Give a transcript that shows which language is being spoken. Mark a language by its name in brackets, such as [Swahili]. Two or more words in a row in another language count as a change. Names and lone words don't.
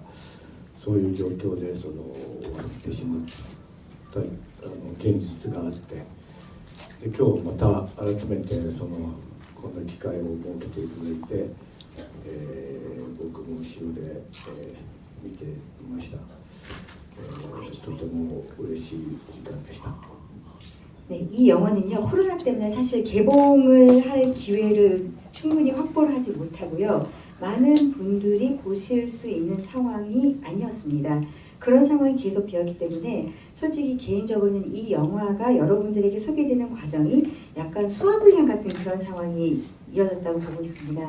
[Japanese] そういう状況で終わってしまった現実があって、で今日また改めてこんな機会を設けていただいて、僕も後ろで、見ていました、とても嬉しい時間でした。 [Korean] 네, 이 영화는요 코로나 때문에 사실 개봉을 할 기회를 충분히 확보를 하지 못하고요. 많은 분들이 보실 수 있는 상황이 아니었습니다. 그런 상황이 계속 되었기 때문에 솔직히 개인적으로는 이 영화가 여러분들에게 소개되는 과정이 약간 수화불량 같은 그런 상황이 이어졌다고 보고 있습니다.